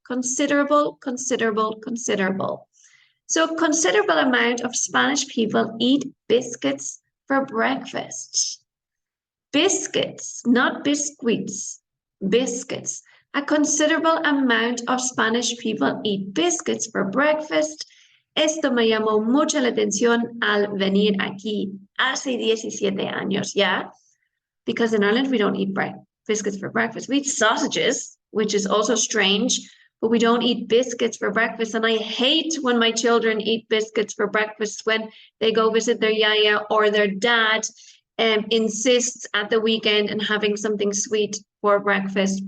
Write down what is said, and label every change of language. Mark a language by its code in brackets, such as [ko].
[en] Considerable, considerable, considerable. So considerable amount of Spanish people eat biscuits for breakfast. Biscuits, not biscuits, biscuits. A considerable amount of Spanish people eat biscuits for breakfast. [es] Esto me llamó mucho la atención al venir aquí hace 17 años, yeah? [en] Because in Ireland, we don't eat biscuits for breakfast. We eat sausages, which is also strange, but we don't eat biscuits for breakfast. And I hate when my children eat biscuits for breakfast when they go visit their yaya or their dad insists at the weekend on having something sweet for breakfast.